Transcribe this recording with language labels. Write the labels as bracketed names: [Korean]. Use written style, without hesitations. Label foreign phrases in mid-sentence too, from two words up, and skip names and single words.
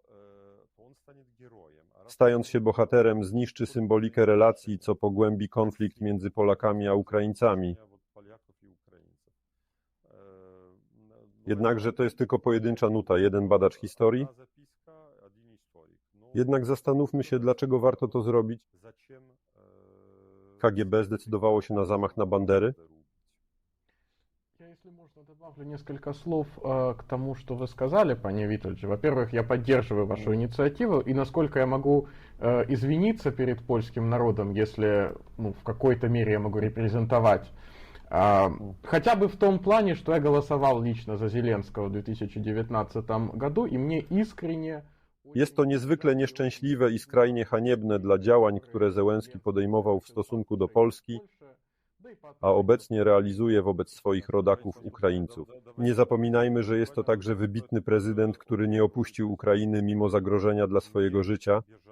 [Polish] Stając się bohaterem, zniszczy symbolikę relacji, co pogłębi konflikt między Polakami a Ukraińcami. Jednakże to jest tylko pojedyncza nuta, jeden badacz historii. Jednak zastanówmy się, dlaczego warto to zrobić. KGB zdecydowało się na zamach na Bandery. [Russian] Если можно, добавлю несколько слов к тому, что вы сказали, пане Витольде. Во-первых, я поддерживаю вашу инициативу, и насколько я могу извиниться перед польским народом, если в какой-то мере я могу репрезентовать, хотя бы в том плане, что я голосовал лично за Зеленского в 2019 году, и мне искренне... [Polish] Jest to niezwykle nieszczęśliwe i skrajnie haniebne dla działań, które Zełenski podejmował w stosunku do Polski, a obecnie realizuje wobec swoich rodaków Ukraińców. Nie zapominajmy, że jest to także wybitny prezydent, który nie opuścił Ukrainy mimo zagrożenia dla swojego życia.